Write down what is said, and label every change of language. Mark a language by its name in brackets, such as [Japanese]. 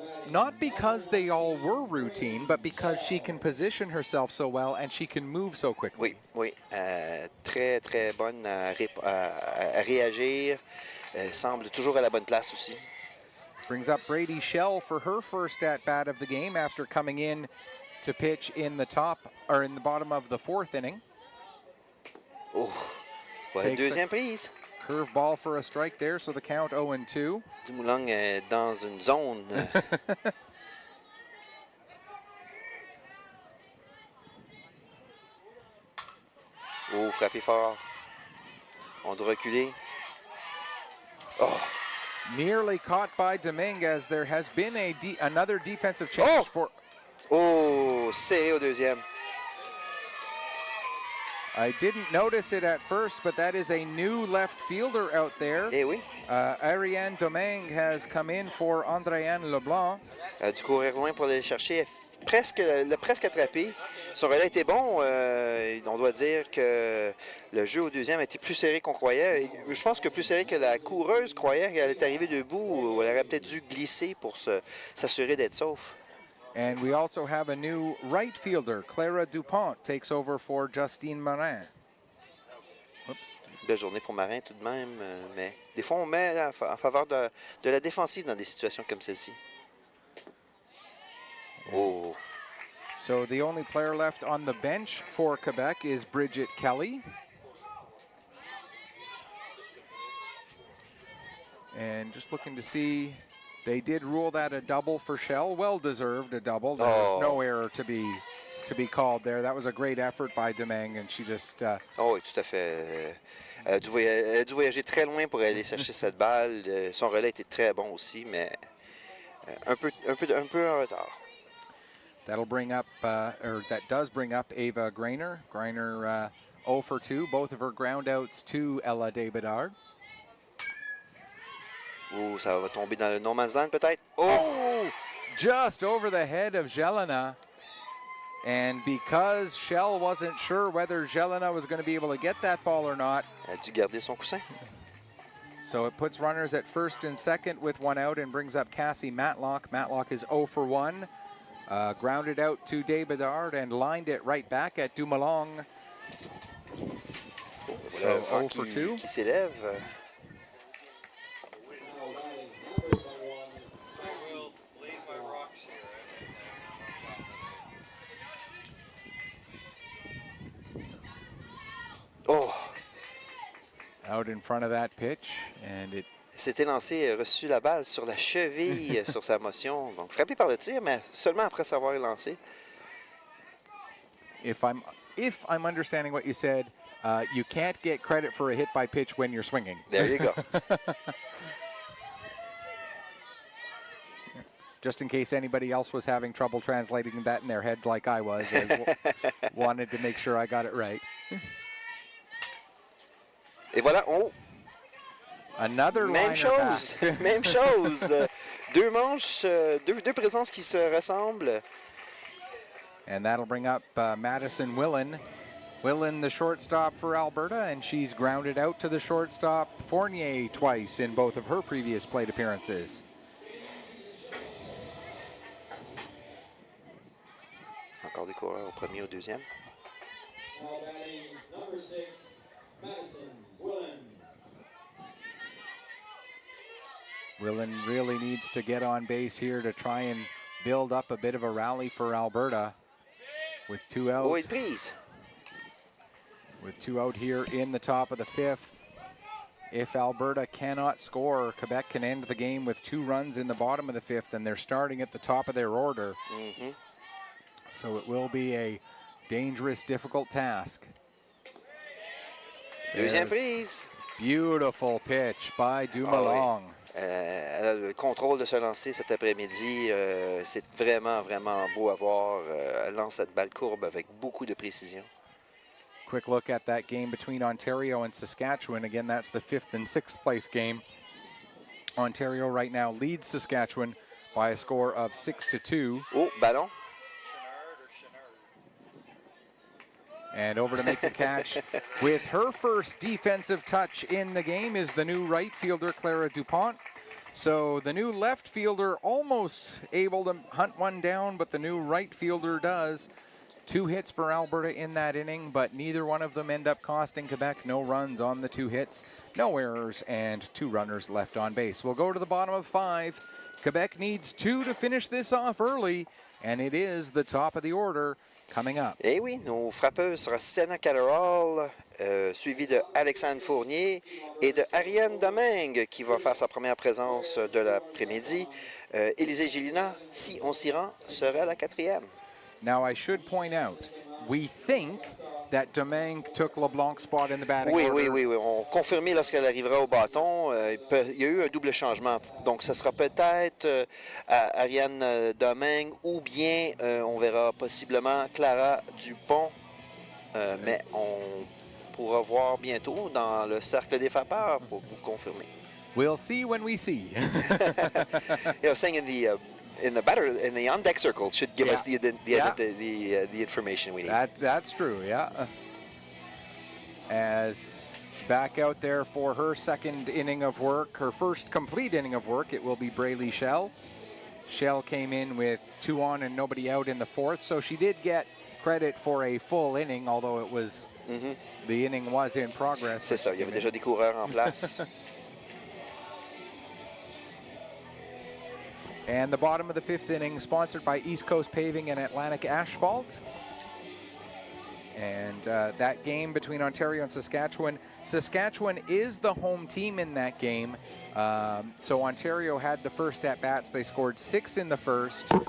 [English] Not because they all were routine, but because she can position herself so well and she can move so quickly. [French] Oui. Très, très bonne à réagir. Semble toujours à la bonne place aussi. [English] Brings up Brady Schell for her first at-bat of the game after coming in to pitch in the bottom of the 4th inning. [French] Oh, voilà, deuxième prise. [English] Curve ball for a strike there, so the count 0-2. [French] Dumoulin est dans une zone. Oh, frappé fort. On doit reculer. Oh. [English] Nearly caught by Dominguez. There has been another defensive change [French] Oh, serré au deuxième. [English] I didn't notice it at first, but that is a new left fielder out there. [French] Eh oui. [English] Ariane Domingue has come in for Andréane Leblanc. [French] Elle a dû courir loin pour aller le chercher. Elle l'a presque attrapé. Son relais était bon. On doit dire que le jeu au deuxième a été plus serré qu'on croyait. Et je pense que plus serré que la coureuse croyait qu'elle est arrivée debout où elle aurait peut-être dû glisser pour s'assurer d'être sauf. [English] And we also have a new right fielder. Clara Dupont takes over for Justine Morin. Oops. [French] Belle journée pour Marin tout de même, mais des fois on met en faveur de la défensive dans des situations comme celle-ci. Oh! [English] So the only player left on the bench for Quebec is Bridget Kelly. And just looking to see, they did rule that a double for Shell. Well-deserved a double. There was no error to be called there. That was a great effort by Domingue, and she just... [French] Oh oui, tout à fait. Elle a dû voyager très loin pour aller chercher cette balle. Son relais était très bon aussi, mais un peu en retard. [English] That'll bring up, or that does bring up Ava Greiner. Greiner 0 for 2, both of her ground outs to Ella Desbedard. [French] Oh, ça va tomber dans le [English] no man's land [French] peut-être. [English] Oh! Just over the head of Jelena. And because Shell wasn't sure whether Jelena was going to be able to get that ball or not. [French] Elle a dû garder son coussin. [English] So it puts runners at first and second with one out and brings up Cassie Matlock. Matlock is 0 for 1. Grounded out to Desbedard and lined it right back at Dumoulin. So 0 for 2. [French] Qui s'élève. Oh! [English] Out in front of that pitch, and it... [French] S'était lancé, reçu la balle sur la cheville sur sa motion. Donc frappé par le tir, mais seulement après s'avoir lancé. [English] If I'm understanding what you said, you can't get credit for a hit by pitch when you're swinging. There you go. Just in case anybody else was having trouble translating that in their head like I was, I wanted to make sure I got it right. [French] Et voilà, oh! [English] Another [French] Même chose, même chose. Deux manches, deux présences qui se ressemblent. [English] And that'll bring up Madison Willen. Willen, the shortstop for Alberta, and she's grounded out to the shortstop Fournier twice in both of her previous plate appearances. [French] Encore des coureurs au premier, au deuxième. [English] Now batting number 6, Madison Willen. Willen really needs to get on base here to try and build up a bit of a rally for Alberta with 2 out. [French] Oh, et prise. [English] With 2 out here in the top of the 5th. If Alberta cannot score, Quebec can end the game with 2 runs in the bottom of the 5th, and they're starting at the top of their order. Mm-hmm. So it will be a dangerous, difficult task. [French] Deuxième prise. [English] Beautiful pitch by Dumoulin. [French] Elle a le contrôle de se lancer cet après-midi. C'est vraiment, vraiment beau à voir. Elle lance cette balle courbe avec beaucoup de précision. [English] Quick look at that game between Ontario and Saskatchewan. Again, that's the 5th and 6th place game. Ontario right now leads Saskatchewan by a score of 6-2. [French] Oh, ballon. [English] And over to make the catch with her first defensive touch in the game is the new right fielder, Clara Dupont. So the new left fielder almost able to hunt one down, but the new right fielder does. 2 hits for Alberta in that inning, but neither one of them end up costing Quebec. No runs on the 2 hits, no errors, and 2 runners left on base. We'll go to the bottom of 5. Quebec needs 2 to finish this off early, and it is the top of the order coming up. [French] Eh oui, nos frappeuses sera Senna Catterall, suivi de Alexandre Fournier et de Ariane Domingue qui va faire sa première présence de l'après-midi. Élisée Gélina, si on s'y rend, sera la 4e. [English] Now I should point out, we think that Domingue took LeBlanc's spot in the batting [French] Oui, [English] order. [French] oui. On confirmera lorsqu'elle arrivera au bâton. Il y a eu un double changement. Donc, ce sera peut-être Ariane Domingue ou bien on verra possiblement Clara Dupont. Mais on pourra voir bientôt dans le cercle des frappeurs pour vous confirmer. [English] We'll see when we see. Saying in the on deck circle should give us the information we need. That's true. Yeah. As back out there for her second inning of work, her first complete inning of work, it will be Braylee Shell. Shell came in with 2 on and nobody out in the 4th, so she did get credit for a full inning, although it was the inning was in progress. [French] C'est ça, il y avait déjà des coureurs en place. [English] And the bottom of the 5th inning, sponsored by East Coast Paving and Atlantic Asphalt. And that game between Ontario and Saskatchewan. Saskatchewan is the home team in that game. So Ontario had the first at-bats. They scored 6 in the first.